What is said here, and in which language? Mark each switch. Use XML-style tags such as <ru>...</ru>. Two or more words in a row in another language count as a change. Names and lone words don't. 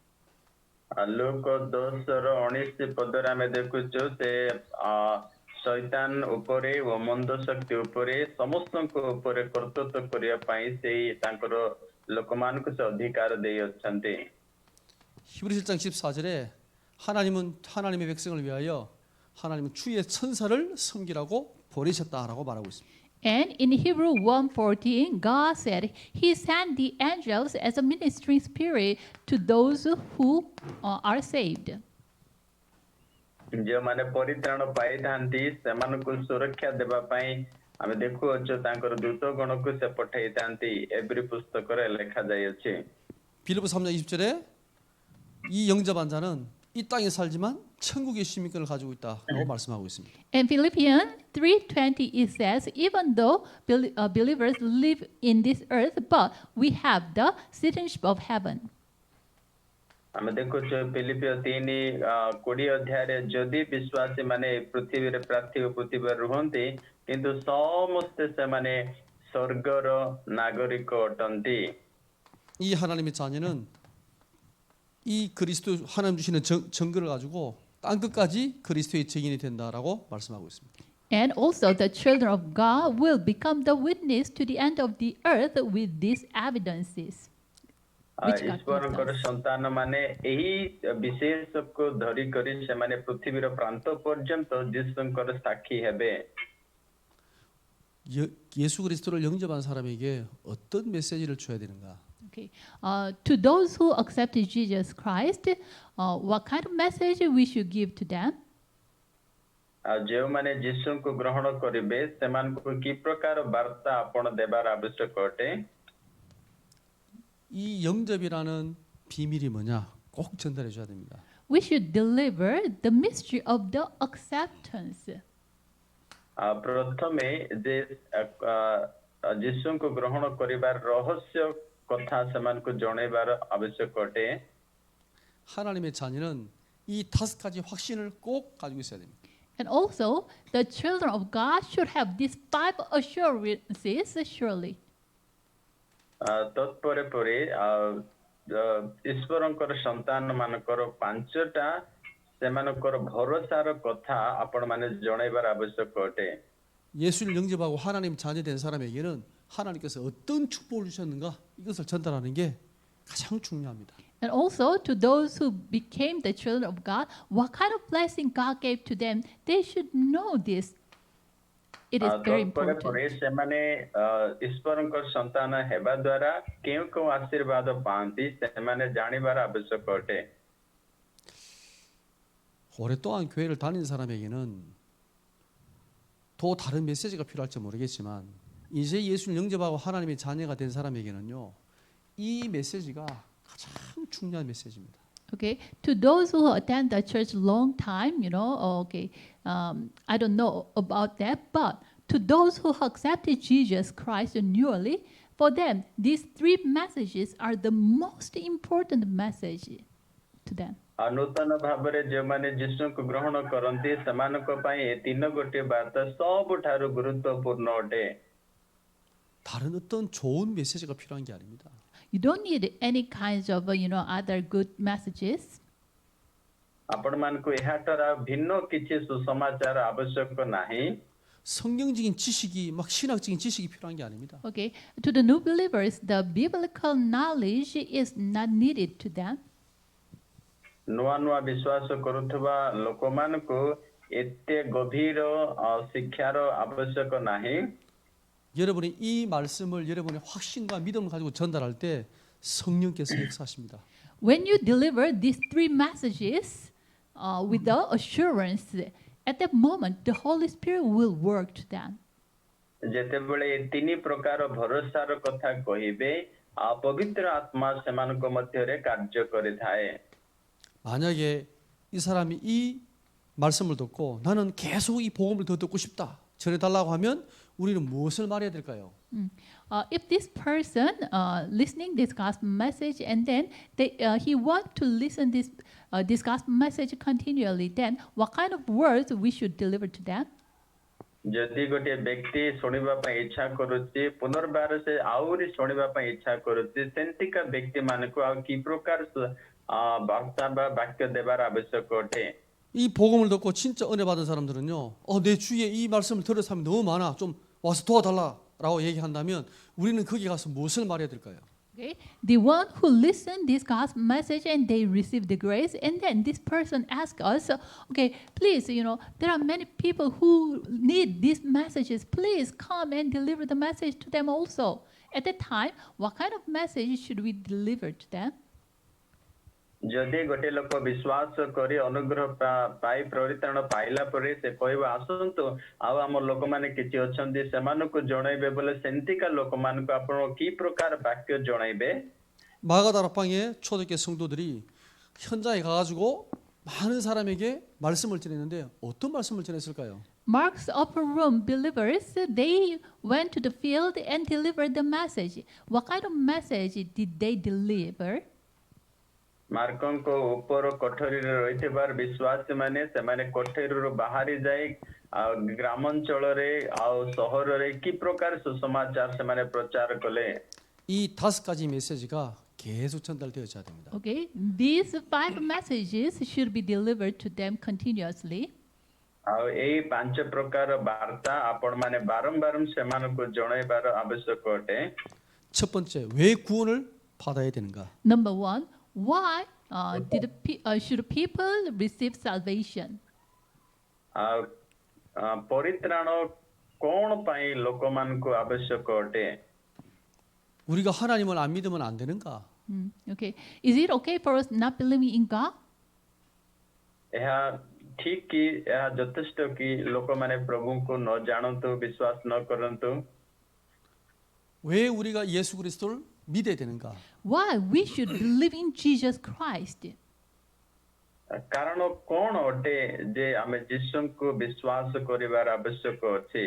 <or>ଲୁକ 10:19 ଆମେ ଦେଖୁଛୁ ସେ ଶୈତାନ ଉପରେ ଓ ମନ୍ଦ ଶକ୍ତି ଉପରେ ସମସ୍ତଙ୍କ ଉପରେ କର୍ତ୍ତୃତ୍ୱ କରିବା ପାଇଁ ସେଇ ତାଙ୍କର ଲୋକମାନଙ୍କୁ ସେ ଅଧିକାର ଦେଇଅଛନ୍ତି।</or> <ko>히브리 7장 14절에 하나님은 하나님의 백성을 위하여 하나님은 주의 천사를 섬기라고 보내셨다라고 말하고 있습니다.</ko> <en>And in Hebrew 1:14, God said he sent the angels as a ministering spirit to those who are saved.</en> <or>ଯେଉଁମାନେ ପରିତ୍ରାଣ ପାଇଥାନ୍ତି ସେମାନଙ୍କୁ ସୁରକ୍ଷା ଦେବା ପାଇଁ ଆମେ ଦେଖୁଅଛୁ ତାଙ୍କର ଦୂତ ଗଣକୁ ସେ ପଠାଇଥାନ୍ତି। ଏବ୍ରୀ ପୁସ୍ତକରେ ଲେଖାଯାଇଅଛି।</or> <ko>빌립보 3장 20절에 이 영접한 자는 이 땅에 살지만 천국의 시민권을 가지고 있다라고 말씀하고 있습니다.</ko> <en>In Philippians 3:20 it says, even though believers live in this earth, but we have the citizenship of heaven.</en> <or>ଆମେ ଦେଖୁଛୁ ଫିଲିପିଓ 3:20 ଅଧ୍ୟାୟରେ ଯଦି ବିଶ୍ୱାସୀ ମାନେ ପୃଥିବୀରେ ପାର୍ଥିବ ପୃଥିବୀରେ ରୁହନ୍ତି କିନ୍ତୁ ସମସ୍ତେ ସେମାନେ ସ୍ୱର୍ଗର ନାଗରିକ ଅଟନ୍ତି।</or> <ko>이 하나님의 자녀는 이 그리스도 하나님 주시는 증거를 가지고 땅 끝까지 그리스도의 증인이 된다라고 말씀하고 있습니다.</ko> <en>And also the children of God will become the witness to the end of the earth with these evidences.</en> <or>ଈଶ୍ୱରଙ୍କର ସନ୍ତାନ ମାନେ ଏହି ବିଶେଷକୁ ଧରି କରି ସେମାନେ ପୃଥିବୀର ପ୍ରାନ୍ତ ପର୍ଯ୍ୟନ୍ତ ଯୀଶୁଙ୍କର ସାକ୍ଷୀ ହେବେ।</or> <ko>예수 그리스도를 영접한 사람에게 어떤 메시지를 줘야 되는가?</ko> <en>Okay. To those who accepted Jesus Christ, what kind of message we should give to them?</en> <or>ଯେଉଁମାନେ ଯୀଶୁଙ୍କୁ ଗ୍ରହଣ କରିବେ ସେମାନଙ୍କୁ କି ପ୍ରକାର ବାର୍ତ୍ତା ଆପଣ ଦେବାର ଆବଶ୍ୟକ ଅଟେ?</or> <ko>이 영접이라는 비밀이 뭐냐? 꼭 전달해 줘야 됩니다.</ko> <en>We should deliver the mystery of the acceptance.</en> <or>ପ୍ରଥମେ ଯେ ଯୀଶୁଙ୍କୁ ଗ୍ରହଣ କରିବାର ରହସ୍ୟ କଥା ସେମାନଙ୍କୁ ଜଣେଇବାର ଆବଶ୍ୟକ ଅଟେ।</or> <ko>하나님의 자녀는 이 5가지 확신을 꼭 가지고 있어야 됩니다.</ko> <en>And also, the children of God should have these 5 assurances surely.</en> <or>ତତ୍ପରେ ପରେ ଈଶ୍ୱରଙ୍କର ସନ୍ତାନ ମାନଙ୍କର 5ଟା ସେମାନଙ୍କର ଭରସାର କଥା ଆପଣ ମାନେ ଜଣେଇବାର ଆବଶ୍ୟକ ଅଟେ।</or> <ko>예수를 영접하고 하나님 자녀된 사람에게는 하나님께서 어떤 축복을 주셨는가 이것을 전달하는 게 가장 중요합니다.</ko> <en>And also to those who became the children of God, what kind of blessing God gave to them, they should know this. It is very important.</en> <or>ପରେ ସେମାନେ ଈଶ୍ୱରଙ୍କ ସନ୍ତାନ ହେବା ଦ୍ୱାରା କେଉଁ କେଉଁ ଆଶୀର୍ବାଦ ପାଆନ୍ତି ସେମାନେ ଜାଣିବାର ଆବଶ୍ୟକ ଅଟେ।</or> <ko>오랫동안 교회를 다닌 사람에게는 또 다른 메시지가 필요할지 모르겠지만 이제 예수를 영접하고 하나님의 자녀가 된 사람에게는요 이 메시지가 가장 중요한 메시지입니다.</ko> <en>Okay, to those who attend the church long time, I don't know about that, but to those who accepted Jesus Christ newly, for them, these 3 messages are the most important message to them.</en> <or>ନୂତନ ଭାବରେ ଯେଉଁମାନେ ଯୀଶୁଙ୍କୁ ଗ୍ରହଣ କରନ୍ତି ସେମାନଙ୍କ ପାଇଁ ଏ ତିନ ଗୋଟିଏ ବାର୍ତ୍ତା ସବୁଠାରୁ ଗୁରୁତ୍ୱପୂର୍ଣ୍ଣ ଅଟେ।</or> <ko>다른 어떤 좋은 메시지가 필요한 게 아닙니다.</ko> <en>You don't need any kinds of other good messages.</en> <or>ଆପଣମାନଙ୍କୁ ଏହାଠାରୁ ଭିନ୍ନ କିଛି ସୁସମାଚାର ଆବଶ୍ୟକ ନାହିଁ।</or> <ko>성경적인 지식이 막 신학적인 지식이 필요한 게 아닙니다.</ko> <en>Okay, to the new believers, the biblical knowledge is not needed to them.</en> <or>ନୂଆ ନୂଆ ବିଶ୍ୱାସ କରୁଥିବା ଲୋକମାନଙ୍କୁ ଏତେ ଗଭୀର ଶିକ୍ଷାର ଆବଶ୍ୟକ ନାହିଁ।</or> <ko>여러분이 이 말씀을 여러분의 확신과 믿음을 가지고 전달할 때 성령께서 역사하십니다.</ko> <en>When you deliver these three messages with the assurance, at that moment the Holy Spirit will work to them.</en> <or>ଯେତେବେଳେ ଏ ତିନି ପ୍ରକାର ଭରସାର କଥା କହିବେ ପବିତ୍ର ଆତ୍ମା ସେମାନଙ୍କ ମଧ୍ୟରେ କାର୍ଯ୍ୟ କରିଥାଏ।</or> <ko>만약에 이 사람이 이 말씀을 듣고 나는 계속 이 복음을 더 듣고 싶다 전해달라고 하면 우리는 무엇을 말해야 될까요?</ko> <en>If this person listening this gospel message and then he want to listen this gospel message continually, then what kind of words we should deliver to them?</en> <or>ଯଦି ଗୋଟିଏ ବ୍ୟକ୍ତି ଶୁଣିବା ପାଇଁ ଇଚ୍ଛା କରୁଛି ପୁନର୍ବାର ସେ ଆହୁରି ଶୁଣିବା ପାଇଁ ଇଚ୍ଛା କରୁଛି ସେମିତିକା ବ୍ୟକ୍ତି ମାନଙ୍କୁ ଆଉ କି ପ୍ରକାର ବାର୍ତ୍ତା ବା ବାକ୍ୟ ଦେବାର ଆବଶ୍ୟକ ଅଟେ।</or> <ko>이 복음을 듣고 진짜 은혜 받은 사람들은요. 내 주위에 이 말씀을 들은 사람이 너무 많아. 좀 와서 도와달라라고 얘기한다면 우리는 거기 가서 무엇을 말해야 될까요?</ko> <en>Okay, the one who listened this gospel message and they received the grace, and then this person asked us, okay, please, there are many people who need these messages. Please come and deliver the message to them also. At that time, what kind of message should we deliver to them?</en> <or>ଯଦି ଗୋଟେ ଲୋକ ବିଶ୍ୱାସ କରି ଅନୁଗ୍ରହ ପାଇ ପରିତ୍ରାଣ ପାଇଲା ପରେ ସେ କହିବ ଆସନ୍ତୁ ଆଉ ଆମ ଲୋକମାନେ କିଛି ଅଛନ୍ତି ସେମାନଙ୍କୁ ଜଣାଇବେ ବୋଲେ ସେମିତିକା ଲୋକମାନଙ୍କୁ ଆପଣ କି ପ୍ରକାର ବାକ୍ୟ ଜଣାଇବେ?</or> <ko>마가다락방에 초대교회 성도들이 현장에 가가지고 많은 사람에게 말씀을 전했는데 어떤 말씀을 전했을까요?</ko> <en>Mark's upper room believers, they went to the field and delivered the message. What kind of message did they deliver?</en> <or>ମାର୍କଙ୍କ ଉପର କୋଠରୀରେ ରହିଥିବା ବିଶ୍ୱାସୀ ମାନେ ସେମାନେ କୋଠରୀରୁ ବାହାରି ଯାଇ ଗ୍ରାମାଞ୍ଚଳରେ ଆଉ ସହରରେ କି ପ୍ରକାର ସୁସମାଚାର ସେମାନେ ପ୍ରଚାର କଲେ?</or> <ko>이 5가지 메시지가 계속 전달되어져야 됩니다.</ko> <en>Okay, these 5 messages should be delivered to them continuously.</en> <or>ଆଉ ଏଇ 5 ପ୍ରକାର ବାର୍ତ୍ତା ଆପଣ ମାନେ ବାରମ୍ବାର ସେମାନଙ୍କୁ ଜଣାଇବାର ଆବଶ୍ୟକ ଅଟେ।</or> <ko>첫 번째, 왜 구원을 받아야 되는가?</ko> <en>Number 1, why should people receive salvation?</en> <or>ପରିତ୍ରାଣ କଣ ପାଇଁ ଲୋକମାନଙ୍କୁ ଆବଶ୍ୟକ ଅଟେ?</or> <ko>우리가 하나님을 안 믿으면 안 되는가?</ko> <en>Okay, is it okay for us not believing in God?</en> <or>ଏହା ଠିକ କି ଏହା ଯଥେଷ୍ଟ କି ଲୋକମାନେ ପ୍ରଭୁଙ୍କୁ ନ ଜାଣନ୍ତୁ ବିଶ୍ୱାସ ନ କରନ୍ତୁ?</or> <ko>왜 우리가 예수 그리스도를 믿어야 되는가?</ko> <en>Why we should believe in Jesus Christ?</en> <or>କାରଣ କଣ ଅଟେ ଯେ ଆମେ ଯୀଶୁଙ୍କୁ ବିଶ୍ୱାସ କରିବାର ଆବଶ୍ୟକ ଅଛି?</or>